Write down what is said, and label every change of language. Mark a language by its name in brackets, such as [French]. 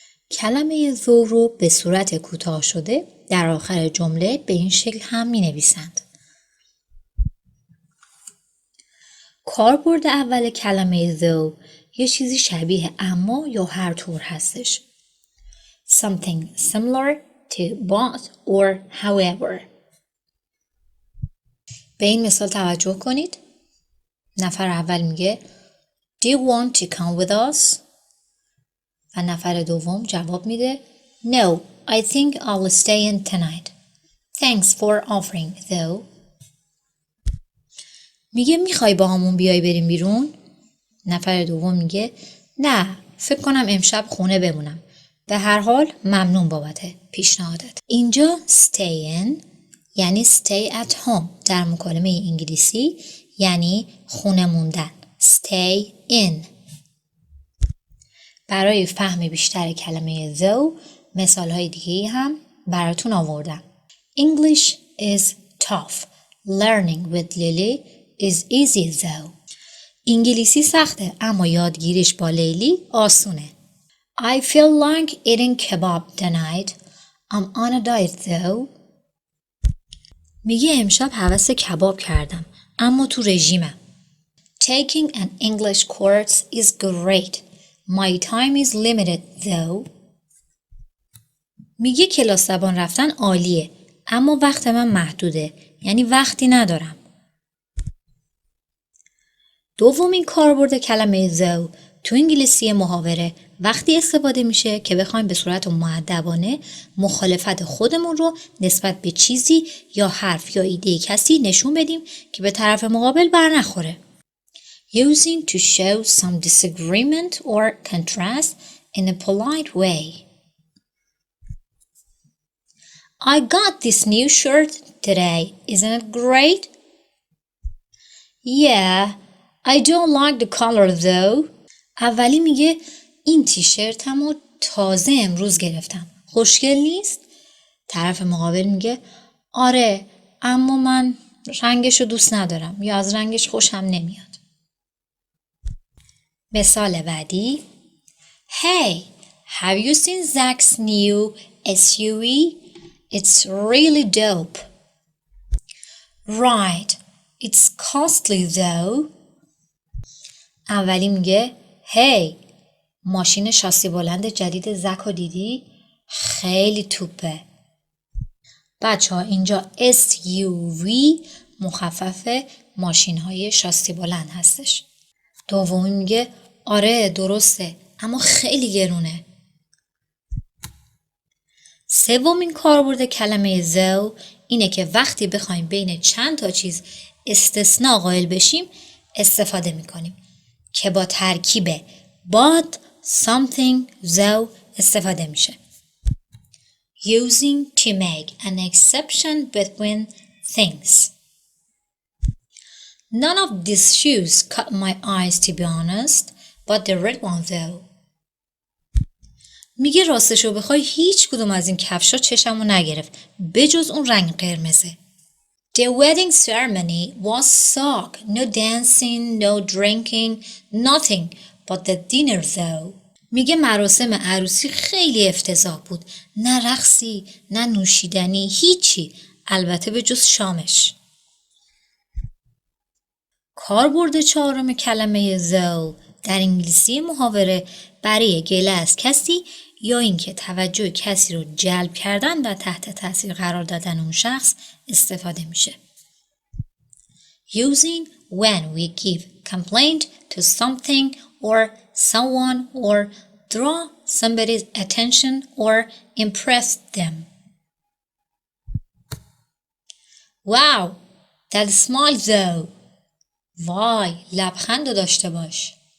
[Persian] کلمه though رو به صورت کوتاه شده در آخر جمله به این شکل هم می نویسند. کاربرد اول کلمه though یه چیزی شبیه اما یا هر طور هستش. [English] Something similar to but or however. [Persian] به این مثال توجه کنید. نفر اول میگه [English] Do you want to come with us? [Persian] و نفر دوم جواب میده [English] No, I think I'll stay in tonight. Thanks for offering though. [Persian] میگه میخوای با همون بیای بریم بیرون؟ نفر دوم میگه نه، فکر کنم امشب خونه بمونم. به هر حال ممنون بابت پیشنهادت. اینجا stay in یعنی [English] stay at home [Persian] در مکالمه انگلیسی یعنی خونه موندن. [English] Stay in. [Persian] برای فهم بیشتر کلمه though مثالهای دیگه هم براتون آوردم. [English] English is tough. Learning with Lili is easy though. [Persian] انگلیسی سخته اما یادگیریش با لیلی آسونه. [English] I feel like eating kebab tonight. I'm on a diet though. [Persian] میگه امشب هوس کباب کردم اما تو رژیمم. [English] Taking an English course is great. My time is limited though. [Persian] میگه کلاس زبان رفتن عالیه اما وقت من محدوده یعنی وقتی ندارم. دومین کاربرد کلمه though تو انگلیسی محاوره وقتی استفاده میشه که بخوایم به صورت مؤدبانه مخالفت خودمون رو نسبت به چیزی یا حرف یا ایده کسی نشون بدیم که به طرف مقابل بر نخوره. [English] Using to show some disagreement or contrast in a polite way. I got this new shirt today. Isn't it great? Yeah, I don't like the color though. [Persian] اولی میگه این تیشرتمو تازه امروز گرفتم. خوشگل نیست؟ طرف مقابل میگه آره اما من رنگشو دوست ندارم یا از رنگش خوشم نمیاد. مثال بعدی [English] Hey, have you seen Zach's new SUV? It's really dope. Right, it's costly though. [Persian] اولی میگه Hey, ماشین شاسی بلند جدید زک رو دیدی؟ خیلی توپه. بچه ها اینجا SUV مخفف ماشین های شاسی بلند هستش. دومی میگه آره درسته اما خیلی گرونه. سومین کاربرد کلمه though اینه که وقتی بخوایم بین چند تا چیز استثناء قائل بشیم استفاده میکنیم که با ترکیب but, something, though استفاده میشه. [English] Using to make an exception between things. None of these shoes caught my eyes to be honest, but the red one though. [Persian] میگه راستشو بخوای هیچ کدوم از این کفشا چشمو نگرفت بجز اون رنگ قرمزه. [English] The wedding ceremony was suck. No dancing, no drinking, nothing but the dinner though. [Persian] میگه مراسم عروسی خیلی افتضاح بود. نه رقصی، نه نوشیدنی، هیچی. البته به جز شامش. کاربرد چهارم کلمه though در انگلیسی محاوره برای گله از کسی یا اینکه توجه کسی رو جلب کردن و تحت تاثیر قرار دادن اون شخص استفاده میشه. [English] Using when we give complaint to something or someone or draw somebody's attention or impress them. Wow, that smile though. [Persian] وای، لبخند رو داشته باش.